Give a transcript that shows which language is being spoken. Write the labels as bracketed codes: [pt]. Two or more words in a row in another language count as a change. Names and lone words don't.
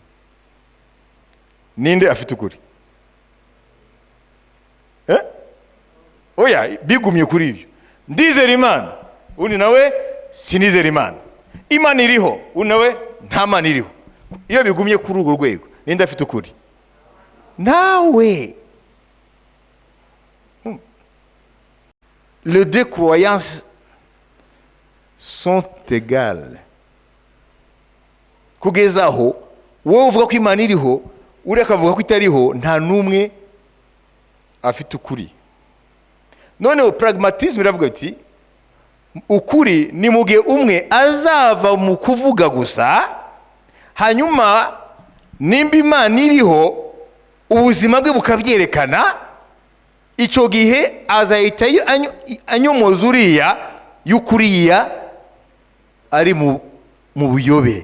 [rw] Ninde afite ukuri? Oya, bigumye kuri ibyo. Ndizera Imana, undi nawe sinizera Imana. Imana iriho, undi nawe nta Mana iriho. Iyo bigumye kuri urwo rwego, ninde afite ukuri? Nawe. [fr] Les deux croyances sont égales. [rw] Kugeza aho wowe uvuga ko Imana iriho, uri akavuga ko itariho, nta numwe afite ukuri. Noneho pragmatisme iravuga ati ukuri ni mu gihe umwe azava mu kuvuga gusa, hanyuma nimba Imana iriho ubuzima bwe bukabyerekana, icyo gihe azahita anyomoza uriya y'ukuriya ari mu buyobe.